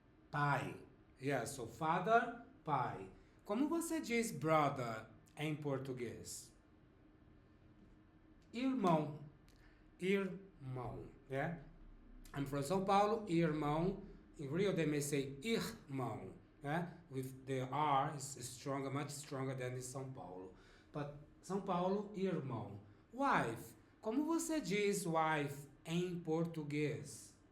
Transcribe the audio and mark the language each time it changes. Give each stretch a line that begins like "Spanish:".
Portuguese: Pai.
English: Yeah, so father,
Portuguese: pai. Como você diz brother em português? Irmão. Irmão, yeah?
English: I'm from São Paulo, irmão. In Rio, they may say irmão. With the R is stronger, much stronger than in São Paulo. But São Paulo, irmão. Wife.
Portuguese: Como você diz wife em português?